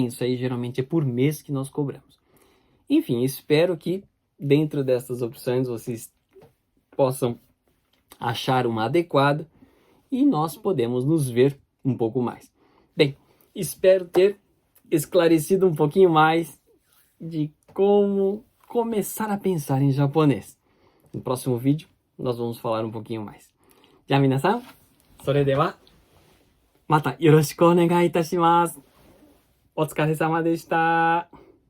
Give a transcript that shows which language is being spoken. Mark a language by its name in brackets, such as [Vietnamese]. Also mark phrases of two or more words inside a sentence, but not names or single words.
[Portuguese] Isso aí geralmente é por mês que nós cobramos. Enfim, espero que dentro dessas opções vocês possam achar uma adequada e nós podemos nos ver um pouco mais. Bem, espero ter esclarecido um pouquinho mais de como começar a pensar em japonês. No próximo vídeo nós vamos falar um pouquinho mais. [Japanese] じゃあ皆さん、それではまたよろしくお願いいたします。お疲れ様でした。